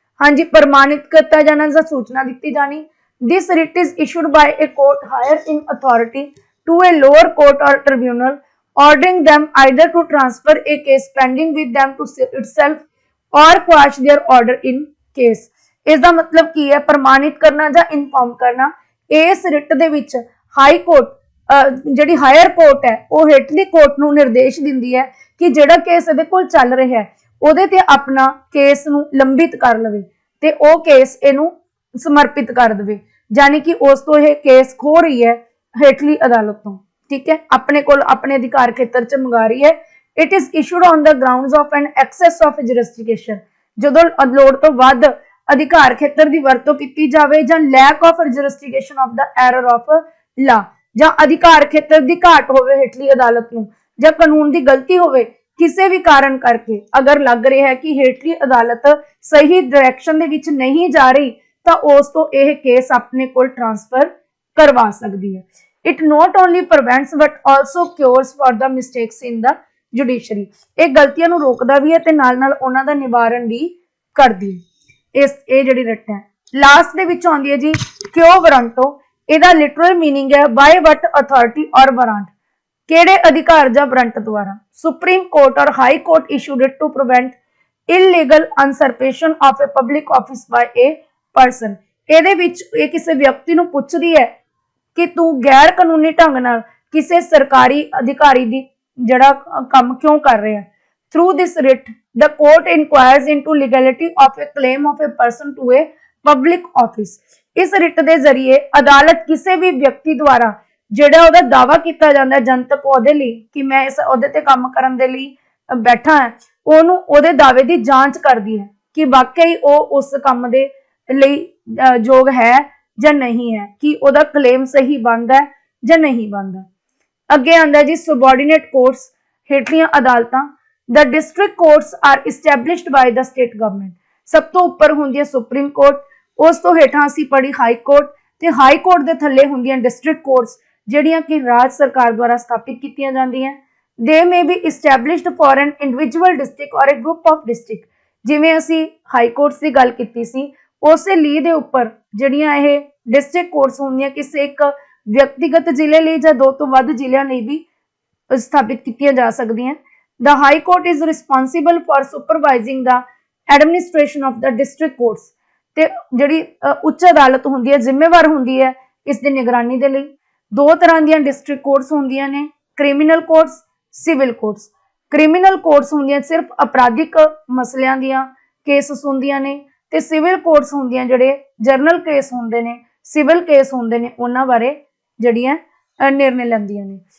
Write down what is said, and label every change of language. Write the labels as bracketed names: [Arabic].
[Punjabi] ਹਾਂਜੀ, ਪ੍ਰਮਾਣਿਤ ਕੀਤਾ ਜਾਣਾ ਜਾਂ ਸੂਚਨਾ ਦਿੱਤੀ ਜਾਣੀ। [English] this writ is issued by a court higher in authority to a lower court or tribunal, ordering them either to transfer a case pending with them to itself or quash their order in case। [Punjabi] ਇਸ ਦਾ ਮਤਲਬ ਕੀ ਹੈ? ਪ੍ਰਮਾਣਿਤ ਕਰਨਾ ਜਾਂ inform ਕਰਨਾ। ਇਸ writ ਦੇ ਵਿੱਚ ਹਾਈ ਕੋਰਟ, ਜਿਹੜੀ ਹਾਇਰ ਕੋਰਟ ਹੈ, ਉਹ ਹੇਠਲੀ ਕੋਰਟ ਨੂੰ ਨਿਰਦੇਸ਼ ਦਿੰਦੀ ਹੈ ਕਿ ਜਿਹੜਾ ਕੇਸ ਇਹਦੇ ਕੋਲ ਚੱਲ ਰਿਹਾ ਹੈ ਉਹਦੇ ਤੇ ਆਪਣਾ ਕੇਸ ਨੂੰ ਲੰਬਿਤ ਕਰ ਲਵੇ ਤੇ ਉਹ ਕੇਸ ਇਹਨੂੰ ਸਮਰਪਿਤ ਕਰ ਦੇਵੇ, ਯਾਨੀ ਕਿ ਉਸ ਤੋਂ ਇਹ ਕੇਸ ਖੋ ਰਹੀ ਹੈ ਹੇਠਲੀ ਅਦਾਲਤ ਤੋਂ, ਠੀਕ ਹੈ, ਆਪਣੇ ਕੋਲ ਆਪਣੇ ਅਧਿਕਾਰ ਖੇਤਰ ਚ ਮੰਗਾ ਰਹੀ ਹੈ। [English] it is issued on the grounds of an excess of jurisdiction, [Punjabi] ਜਦੋਂ ਲੋੜ ਤੋਂ ਵੱਧ ਅਧਿਕਾਰ ਖੇਤਰ ਦੀ ਵਰਤੋਂ ਕੀਤੀ ਜਾਵੇ, ਜਾਂ [English] lack of jurisdiction of the error of law, [Punjabi] ਜਾਂ ਅਧਿਕਾਰ ਖੇਤਰ ਦੀ ਘਾਟ ਹੋਵੇ ਹੇਠਲੀ ਅਦਾਲਤ ਨੂੰ, ਜਾਂ ਕਾਨੂੰਨ ਦੀ ਗਲਤੀ ਹੋਵੇ ਕਿਸੇ ਵੀ ਕਾਰਨ ਕਰਕੇ, ਅਗਰ ਲੱਗ ਰਿਹਾ ਹੈ ਕਿ ਹੇਠਲੀ ਅਦਾਲਤ ਸਹੀ ਡਾਇਰੈਕਸ਼ਨ ਦੇ ਵਿੱਚ ਨਹੀਂ ਜਾ ਰਹੀ ਤਾਂ ਉਸ ਤੋਂ ਇਹ ਕੇਸ ਆਪਣੇ ਕੋਲ ਟ੍ਰਾਂਸਫਰ ਕਰਵਾ ਸਕਦੀ ਹੈ। [English] It not only prevents but also cures for the mistakes in the judiciary। [Punjabi] ਇਹ ਗਲਤੀਆਂ ਨੂੰ ਰੋਕਦਾ ਵੀ ਹੈ ਤੇ ਨਾਲ-ਨਾਲ ਉਹਨਾਂ ਦਾ ਨਿਵਾਰਨ ਵੀ ਕਰਦੀ ਹੈ। ਇਹ ਜਿਹੜੀ ਰਿਟ ਹੈ ਲਾਸਟ ਦੇ ਵਿੱਚ ਆਉਂਦੀ ਹੈ ਜੀ ਕਿਉ ਵਾਰੰਟੋ। ਇਹਦਾ ਲਿਟਰਲ ਮੀਨਿੰਗ ਹੈ [English] by what authority or warrant, [Punjabi] ਕਿਹੜੇ ਅਧਿਕਾਰ ਜਾਂ ਵਾਰੰਟ ਦੁਆਰਾ। [English] Supreme court ਔਰ high court issued it to prevent illegal usurpation of a public office by a person। [Punjabi] ਇਹਦੇ ਵਿੱਚ ਇਹ ਕਿਸੇ ਵਿਅਕਤੀ ਨੂੰ ਪੁੱਛਦੀ ਹੈ ਕਿ ਤੂੰ ਗੈਰ ਕਾਨੂੰਨੀ ਢੰਗ ਨਾਲ ਕਿਸੇ ਸਰਕਾਰੀ ਅਧਿਕਾਰੀ ਦੀ ਜਿਹੜਾ ਕੰਮ ਕਿਉਂ ਕਰ ਰਿਹਾ। [English] Through this writ the court inquires into legality of a claim of a person to a public office. [Punjabi] ਇਸ ਰਿਟ ਦੇ ਜ਼ਰੀਏ ਅਦਾਲਤ ਕਿਸੇ ਵੀ ਵਿਅਕਤੀ ਦੁਆਰਾ ਜਿਹੜਾ ਉਹਦਾ ਦਾਵਾ ਕੀਤਾ ਜਾਂਦਾ ਜਨਤਕ ਅਹੁਦੇ ਲਈ ਕਿ ਮੈਂ ਇਸ ਅਹੁਦੇ ਤੇ ਕੰਮ ਕਰਨ ਦੇ ਲਈ ਬੈਠਾ ਹਾਂ, ਉਹਨੂੰ ਉਹਦੇ ਦਾਅਵੇ ਦੀ ਜਾਂਚ ਕਰਦੀ ਹੈ ਕਿ ਵਾਕਈ ਉਹ ਉਸ ਕੰਮ ਦੇ ਲਈ ਯੋਗ ਹੈ ਜਾਂ ਨਹੀਂ ਹੈ, ਕਿ ਉਹਦਾ ਕਲੇਮ ਸਹੀ ਬਣਦਾ ਹੈ ਜਾਂ ਨਹੀਂ ਬਣਦਾ। ਅੱਗੇ ਆਂਦਾ ਜੀ subordinate courts, ਹੇਠਲੀਆਂ ਅਦਾਲਤਾਂ। [English] The district courts are established by the state government। [Punjabi] ਸਭ ਤੋਂ ਉੱਪਰ ਹੁੰਦੀ ਹੈ ਸੁਪਰੀਮ ਕੋਰਟ, ਉਸ ਤੋਂ ਹੇਠਾਂ ਅਸੀਂ ਪੜ੍ਹੀ ਹਾਈ ਕੋਰਟ, ਤੇ ਹਾਈ ਕੋਰਟ ਦੇ ਥੱਲੇ ਹੁੰਦੀਆਂ ਡਿਸਟ੍ਰਿਕਟ ਕੋਰਟਸ ਜਿਹੜੀਆਂ ਕਿ ਰਾਜ ਸਰਕਾਰ ਦੁਆਰਾ ਸਥਾਪਿਤ ਕੀਤੀਆਂ ਜਾਂਦੀਆਂ। [English] They may be established for an individual district or a group of district। [Punjabi] ਜਿਵੇਂ ਅਸੀਂ ਹਾਈ ਕੋਰਟਸ ਦੀ ਗੱਲ ਕੀਤੀ ਸੀ, ਉਸੇ ਲੀ ਦੇ ਉੱਪਰ ਜਿਹੜੀਆਂ ਇਹ ਡਿਸਟ੍ਰਿਕਟ ਕੋਰਟਸ ਹੁੰਦੀਆਂ ਕਿਸੇ ਇੱਕ ਵਿਅਕਤੀਗਤ ਜ਼ਿਲ੍ਹੇ ਲਈ ਜਾਂ ਦੋ ਤੋਂ ਵੱਧ ਜ਼ਿਲ੍ਹਿਆਂ ਲਈ ਵੀ ਸਥਾਪਿਤ ਕੀਤੀਆਂ ਜਾ ਸਕਦੀਆਂ। [English] The High Court is responsible for supervising the administration of the district courts। [Punjabi] ਤੇ ਜਿਹੜੀ ਉੱਚ ਅਦਾਲਤ ਹੁੰਦੀ ਹੈ ਜ਼ਿੰਮੇਵਾਰ ਹੁੰਦੀ ਹੈ ਇਸ ਦੀ ਨਿਗਰਾਨੀ ਦੇ ਲਈ। ਦੋ ਤਰ੍ਹਾਂ ਦੀਆਂ ਡਿਸਟ੍ਰਿਕਟ ਕੋਰਟਸ ਹੁੰਦੀਆਂ ਨੇ, criminal courts civil courts. Criminal courts ਹੁੰਦੀਆਂ ਸਿਰਫ ਅਪਰਾਧਿਕ ਮਸਲਿਆਂ ਦੀਆਂ ਕੇਸਸ ਹੁੰਦੀਆਂ ਨੇ, ਤੇ ਸਿਵਲ ਕੋਰਟਸ ਹੁੰਦੀਆਂ ਜਿਹੜੇ ਜਰਨਲ ਕੇਸ ਹੁੰਦੇ ਨੇ, ਸਿਵਲ ਕੇਸ ਹੁੰਦੇ ਨੇ, ਉਹਨਾਂ ਬਾਰੇ ਜਿਹੜੀਆਂ ਨਿਰਣੇ ਲੈਂਦੀਆਂ ਨੇ।